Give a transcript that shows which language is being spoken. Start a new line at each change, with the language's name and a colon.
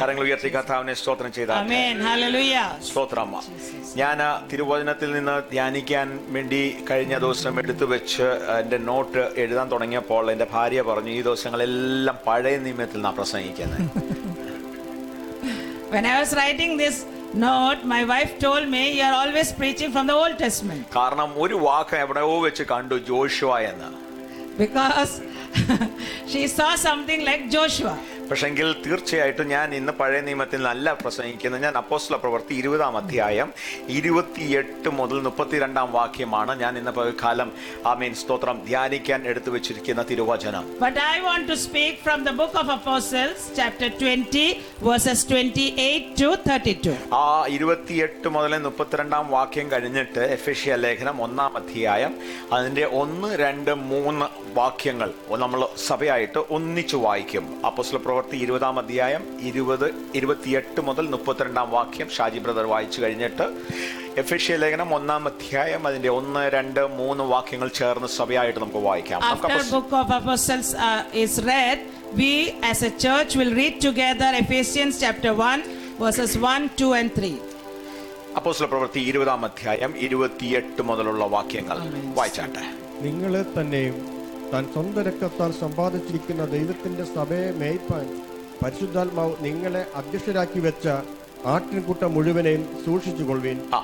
Malayalam: കരങ്ങൾ ഉയർത്തി കർത്താവിനെ സ്തോത്രം ചെയ്ത
English: Amen. Hallelujah.
Malayalam: സ്തോത്രമ്മ. ഞാൻ തിരുവചനത്തിൽ നിന്ന് ധ്യാനിക്കാൻ വേണ്ടി കഴിഞ്ഞ ദിവസം എടുത്തു വെച്ച് എൻ്റെ നോട്ട് എഴുതാൻ തുടങ്ങിയപ്പോൾ എൻ്റെ ഭാര്യ പറഞ്ഞു ഈ ദിവസങ്ങളെല്ലാം പഴയ നിയമത്തിൽ നിന്നാണ് പ്രസംഗിക്കുന്നത്.
English: When I was writing this note, my wife told me, you are always preaching from the Old Testament.
Malayalam: കാരണം ഒരു വാക്ക് എവിടെയോ വെച്ച് കണ്ടു, ജോഷുവ എന്ന്.
English: Because she saw something like Joshua.
Malayalam: പക്ഷെങ്കിൽ തീർച്ചയായിട്ടും ഞാൻ ഇന്ന് പഴയ നിയമത്തിൽ നല്ല പ്രസംഗിക്കുന്നത്. ഞാൻ അപ്പോസ്തല പ്രവൃത്തി 20-ാം അധ്യായം 28 മുതൽ 32-ാം വാക്യമാണ് ഞാൻ ഇന്ന് പകൽക്കാലം സ്തോത്രം ധ്യാനിക്കാൻ എടുത്തു വെച്ചിരിക്കുന്ന തിരുവചനം.
English: But I want to speak from the book of Apostles, chapter 20, verses 28 to 32.
Malayalam: ആ 28 മുതൽ 32-ാം വാക്യം കഴിഞ്ഞിട്ട് എഫെസ്യ ലേഖനം 1-ാം അധ്യായം അതിന്റെ 1, 2, 3 വാക്യങ്ങൾ നമ്മൾ സഭയായിട്ട് ഒന്നിച്ചു വായിക്കും. അപ്പോസ്തല പ്രവൃത്തി 20-ാം അധ്യായം 20, 28 മുതൽ 32-ാം വാക്യം ഷാജി ബ്രദർ വായിച്ചു കഴിഞ്ഞിട്ട് എഫെസ്യ ലേഖനം 1-ാം അധ്യായം അതിന്റെ 1, 2, 3 വാക്യങ്ങൾ ചേർന്ന് സഭയായിട്ട് നമുക്ക് വായിക്കാം.
English: After book of Apostles is read, we as a church will read together Ephesians chapter 1, verses 1, 2 and 3.
Malayalam: അപ്പോസ്തല പ്രവൃത്തി 20-ാം അധ്യായം 28 മുതലുള്ള വാക്യങ്ങൾ വായിച്ചാട്ടെ. നിങ്ങളെ തന്നെയും താൻ സ്വന്തം രക്തത്താൽ സമ്പാദിച്ചിരിക്കുന്ന ദൈവത്തിന്റെ സഭയെ മേയ്പാൻ പരിശുദ്ധാത്മാവ് നിങ്ങളെ അധ്യക്ഷരാക്കി വെച്ച ആട്ടിൻകൂട്ടം മുഴുവനെയും സൂക്ഷിച്ചുകൊള്ളുവിൻ.